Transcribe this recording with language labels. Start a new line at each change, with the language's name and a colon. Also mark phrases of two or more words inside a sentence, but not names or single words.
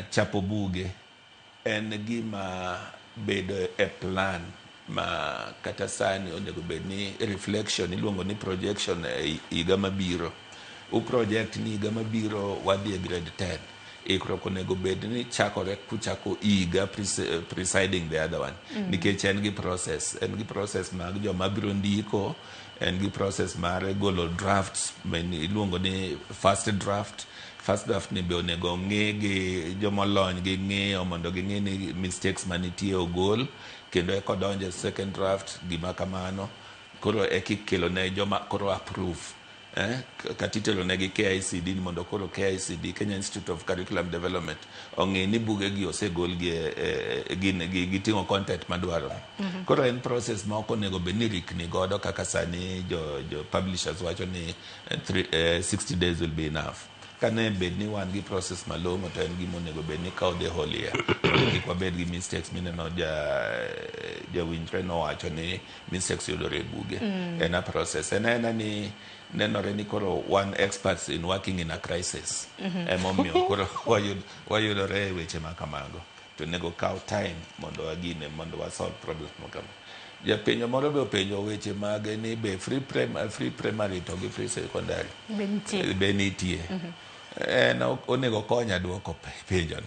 Luo (Kenya and Tanzania): Chapo buge en gima bedo e plan ma kata sani onego bed ni reflection iluongo ni projection higa mabiro. Project ni higa mabiro wadhi e grade 10. Ikruok onego bed ni chakore kuchako higa
English: presiding the other one.
Luo (Kenya and Tanzania): Nikech en gi process mag joma biro ndiko, en gi process mar golo drafts iluongo ni
English: first draft
Luo (Kenya and Tanzania): ni be onego ng'e gi jomolony gi ng'eyo mondo ging'e ni mistakes manitie ogol kendo eko donje
English: second draft
Luo (Kenya and Tanzania): gima kamano koro ekikelo ne joma koro approve katitelo negi KICD ni mondo koro KICD Kenya Institute of Curriculum Development ong'e ni buge gi osegol gi ting'o content madwaro. Koro en process ma ok onego bed ni rikni godo kaka sani jo publishers wacho ni
English: 60 days will be enough.
Luo (Kenya and Tanzania): Kane bed ni wan gi process malong'o to en gima onego bed ni kawo
English: the whole year.
Luo (Kenya and Tanzania): Kik wabed gi mistakes mineno jawinjre nowacho ni mistakes yudore e buge. En
English: a process.
Luo (Kenya and Tanzania): En ni nenore ni koro one
English: experts in working in a crisis.
Luo (Kenya and Tanzania): Emomiyo koro wayudore e weche makamago. To nego kawo time mondo wagine mondo wa
English: solve problems
Luo (Kenya and Tanzania): makamago. Japenjo moro be openjo weche mag ni be
English: free primary
Luo (Kenya and Tanzania): to gi
English: free secondary
Luo (Kenya and Tanzania): be nitie. En onego konya duoko penjono.